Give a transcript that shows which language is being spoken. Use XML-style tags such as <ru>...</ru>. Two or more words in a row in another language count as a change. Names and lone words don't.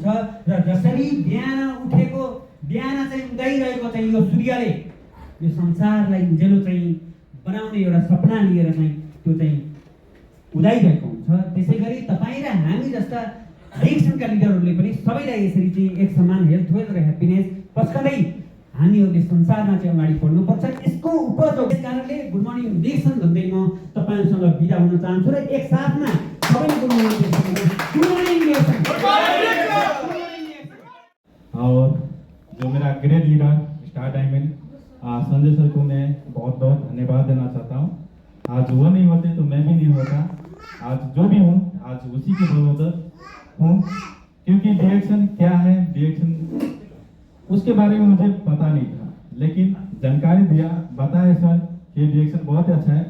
<ne>र जसरी बिहान उठेको, बिहान चाहिँ उदाइरहेको चाहिँ यो सूर्यले यो संसारलाई उज्यालो चाहिँ बनाउने एउटा सपना लिएर चाहिँ त्यो चाहिँ उदाइरहेको हुन्छ, त्यसै गरी तपाईँ र हामी जस्ता डिएक्सनका लिडरहरूले पनि सबैलाई यसरी चाहिँ एक समान</ne> <en>health, wealth</en> <ne>र ह्याप्पिनेस पस्कँदै हामीहरूले संसारमा चाहिँ अगाडि बढ्नुपर्छ। यसको उपयोग यस कारणले</ne> <en>good morning DXN</en> <ne>भन्दै म तपाईँहरूसँग बिदा हुन चाहन्छु र एक साथमा सबैले</ne> <en>good morning DXN.</en> <hi>और जो मेरा</hi> <en>great leader star diamond</en> <hi>संजय सर को मैं बहुत बहुत धन्यवाद देना चाहता हूँ। आज वो नहीं होते तो मैं भी नहीं होता, आज जो भी हूँ आज उसी के बदौलत हूँ, क्योंकि डिएक्शन क्या है, डिएक्शन उसके बारे में मुझे पता नहीं था, लेकिन जानकारी दिया, बताया सर कि डिएक्शन बहुत अच्छा है।</hi>